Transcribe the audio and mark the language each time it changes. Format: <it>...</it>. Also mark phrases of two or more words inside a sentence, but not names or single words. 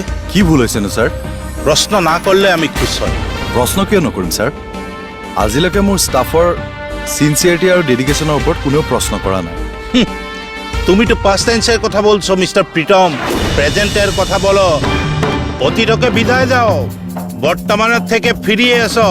<bn>কি ভুল হয়েছে না স্যার? প্রশ্ন না করলে আমি খুশ হই।</bn> <as>প্ৰশ্ন কিয় নকৰিম স্যার? আজিলৈকে মোৰ ষ্টাফৰ সিনসিয়ারিটি আৰু ডেডিকেশনৰ ওপৰত কোনেও প্ৰশ্ন কৰা নাই।</as> <bn>তুমি তো</bn> <en>past tense</en> <bn>কথা বলছো মিস্টার প্রীতম, প্রেজেন্টের কথা বলো। অতীতকে বিদায় দাও, বর্তমানের থেকে ফিরিয়ে এসো।</bn>